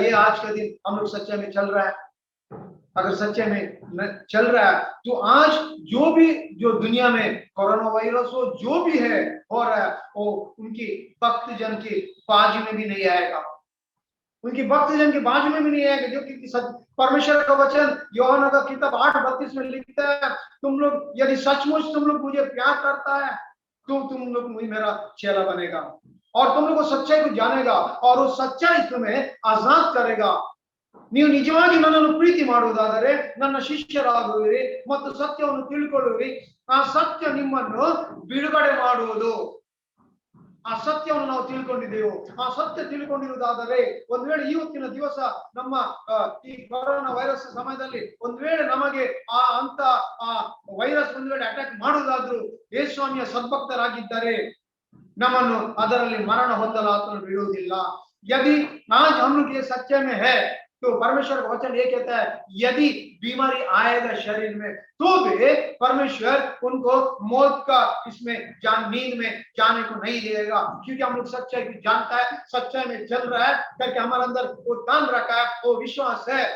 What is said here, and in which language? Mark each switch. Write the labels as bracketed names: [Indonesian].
[Hindi] ये आज का दिन हम लोग सच्चाई में चल रहा है? अगर सच्चे में चल रहा है तो आज जो दुनिया में कोरोना वायरस हो, जो भी है हो रहा है, वो उनकी भक्तजन की बाजू में भी नहीं आएगा, उनकी भक्तजन की बाजू में भी नहीं आएगा। जो कि परमेश्वर का वचन यूहन्ना का किताब 8:32 में लिखता है, तुम लोग यदि सचमुच तुम लोग मुझे प्यार करता है तो तुम लोग मुझे मेरा चेला बनेगा और तुम लोग सच्चाई को जानेगा और वो सच्चाई तुम्हें आजाद करेगा। [Kannada] ನೀವು ನಿಜವಾಗಿ ನನ್ನನ್ನು ಪ್ರೀತಿ ಮಾಡುವುದಾದರೆ ನನ್ನ ಶಿಷ್ಯರಾಗುವಿರಿ ಮತ್ತು ಸತ್ಯವನ್ನು ತಿಳ್ಕೊಳ್ಳುವಿರಿ, ಆ ಸತ್ಯ ನಿಮ್ಮನ್ನು ಬಿಡುಗಡೆ ಮಾಡುವುದು। ಆ ಸತ್ಯವನ್ನು ನಾವು ತಿಳ್ಕೊಂಡಿದ್ದೆವು, ಆ ಸತ್ಯ ತಿಳ್ಕೊಂಡಿರುವುದಾದರೆ ಒಂದ್ ವೇಳೆ ಇವತ್ತಿನ ದಿವಸ ನಮ್ಮ ಈ ಕೊರೋನಾ ವೈರಸ್ ಸಮಯದಲ್ಲಿ ಒಂದ್ ವೇಳೆ ನಮಗೆ ಆ ವೈರಸ್ ಒಂದ್ ವೇಳೆ ಅಟ್ಯಾಕ್ ಮಾಡುವುದಾದ್ರೂ ಯೇಸುಸ್ವಾಮಿಯ ಸದ್ಭಕ್ತರಾಗಿದ್ದರೆ ನಮ್ಮನ್ನು ಅದರಲ್ಲಿ ಮರಣ ಹೊಂದಲು ಆತನು ಬಿಡುವುದಿಲ್ಲ। [Hindi] यदि आज हम लोग ये सच्चे में है तो परमेश्वर का वचन ये कहता है यदि बीमारी आएगा शरीर में तो भी परमेश्वर उनको मौत का इसमें नींद में जाने को नहीं देगा, क्योंकि हम लोग सच्चाई को जानता है, सच्चाई में चल रहा है करके हमारे अंदर वो दान रखा है, वो विश्वास है।